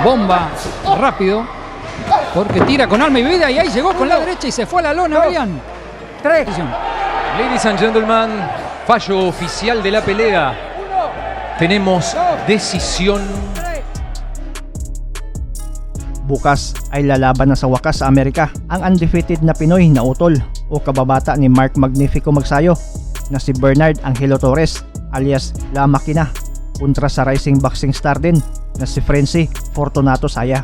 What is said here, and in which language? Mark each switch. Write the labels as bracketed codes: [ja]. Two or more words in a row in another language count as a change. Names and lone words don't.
[es] Bomba rápido, porque tira con alma y vida y ahí llegó con la derecha y se fue a la lona, Melián. 3. [en] Ladies and gentlemen, [es] fallo oficial de la pelea. Tenemos desisyon. [tl] Bukas ay lalaban na sa wakas sa Amerika ang undefeated na Pinoy na utol o kababata ni Mark Magnifico Magsayo na si Bernard Angelo Torres alias La Makina kontra sa [en] rising boxing star [tl] din na si Frenzy Fortunato Saya.